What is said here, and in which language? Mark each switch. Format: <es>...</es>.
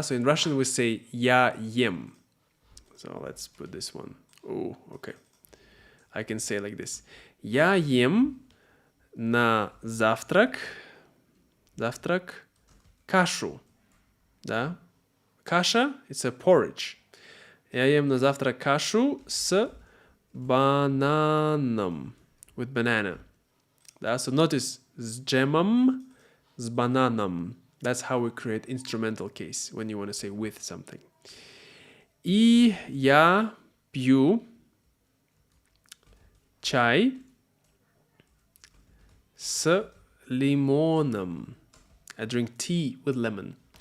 <en>So in Russian we say</en> <ru>я ем.</ru> <en>So let's put this one. Oh, okay. I can say like this.</en> <ru>Я ем на завтрак. Завтрак кашу. Да?</ru> <en>Каша, it's a porridge.</en> <ru>Я ем на завтрак кашу с бананом.</ru> <en>With banana. Да? So notice,</en> <ru>с джемом, с бананом.</ru> <en>That's how we create instrumental case when you want to say with something.</en> <ru>И я пью чай с лимоном.</ru> <en>I drink tea with lemon.</en>